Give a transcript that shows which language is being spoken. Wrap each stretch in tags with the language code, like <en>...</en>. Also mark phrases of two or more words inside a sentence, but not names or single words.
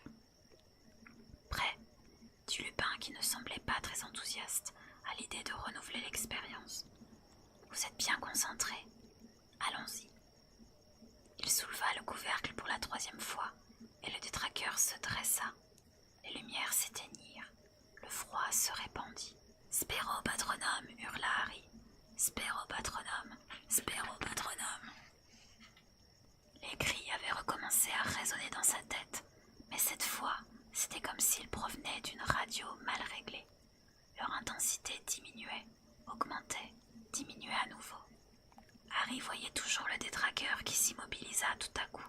<fr>Prêt, dit Lupin qui ne semblait pas très enthousiaste à l'idée de renouveler l'expérience. Vous êtes bien concentré. Allons-y. Il souleva le couvercle pour la 3e fois et le détraqueur se dressa. Les lumières s'éteignirent. Le froid se répandit. «</fr> <la>Spero patronum</la> <fr>» hurla Harry. «</fr> <la>Spero patronum, spero patronum</la> <fr>» Les cris avaient recommencé à résonner dans sa tête, mais cette fois, c'était comme s'ils provenaient d'une radio mal réglée. Leur intensité diminuait, augmentait, diminuait à nouveau. Harry voyait toujours le détraqueur qui s'immobilisa tout à coup.</fr>